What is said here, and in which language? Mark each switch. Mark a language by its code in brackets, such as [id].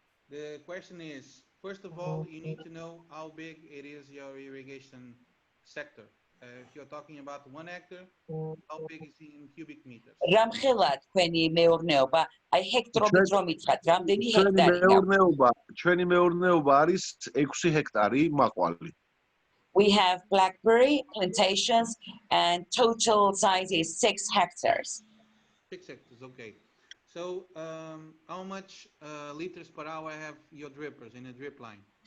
[en] The question is, first of all, you need to know how big it is your irrigation sector. If you're talking about 1 hectare, how big is it in cubic meters? [ka] რამხელა თქვენი მეურნეობა, აი ჰექტრობით რომ ითხრათ, რამდენი ჰექტარი გაქვს? ჩვენი მეურნეობა არის 6 ჰექტარი მაყვალი. [en] We have blackberry plantations and total size is 6 hectares. 6 hectares, okay. So, how much liters per hour have your drippers in a drip line?